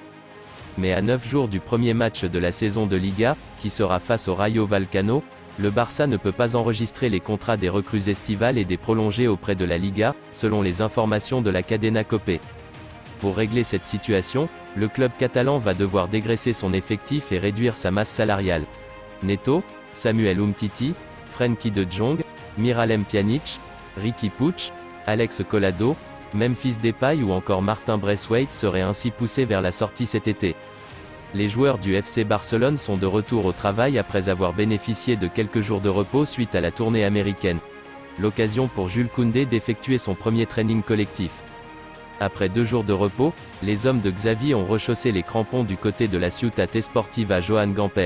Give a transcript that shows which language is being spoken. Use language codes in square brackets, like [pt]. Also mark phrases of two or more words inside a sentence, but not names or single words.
[fr] Mais à 9 jours du premier match de la saison de Liga, qui sera face au Rayo Vallecano, le Barça ne peut pas enregistrer les contrats des recrues estivales et des prolongés auprès de la Liga, selon les informations de la Cadena COPE. Pour régler cette situation, le club catalan va devoir dégraisser son effectif et réduire sa masse salariale. Neto, Samuel Umtiti, Frenkie de Jong, Miralem Pjanic, Riqui Puig, Alex Collado, Memphis Depay ou encore Martin Braithwaite seraient ainsi poussés vers la sortie cet été. Les joueurs du FC Barcelone sont de retour au travail après avoir bénéficié de quelques jours de repos suite à la tournée américaine. L'occasion pour Jules Koundé d'effectuer son premier training collectif. Après 2 jours de repos, les hommes de Xavi ont rechaussé les crampons du côté de la Ciutat Esportiva Joan Gamper.